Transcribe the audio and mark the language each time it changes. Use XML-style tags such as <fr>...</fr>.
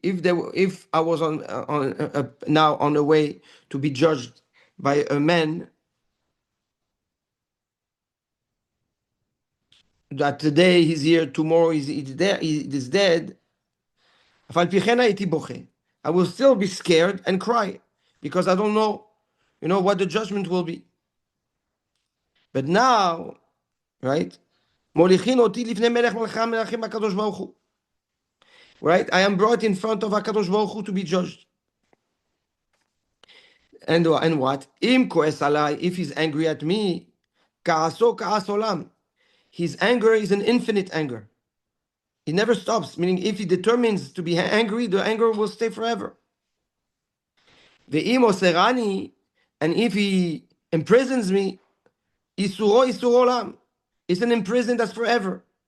<en>If I was now on the way to be judged by a man that today he's here, tomorrow he's there, he is dead,</en> <he>אף על פי כן הייתי בוכה.</he> <en>I will still be scared and cry because I don't know, what the judgment will be. But now, right?</en> <he>מוליכין אותי לפני מלך מלכי המלכים הקדוש ברוך הוא.</he> <en>Right? I am brought in front of HaKadosh Baruch Hu to be judged. And what?</en> <he>אם כועס עליי,</he> <en>if he's angry at me,</en> <he>כעסו כעס עולם.</he> <en>His anger is an infinite anger. It never stops, meaning if he determines to be angry, the anger will stay forever.</en> <he>Ve'im oserani,</he> <en>and if he imprisons me,</en> <he>isuro isur olam.</he> <en>It's an imprisonment that's forever.</en>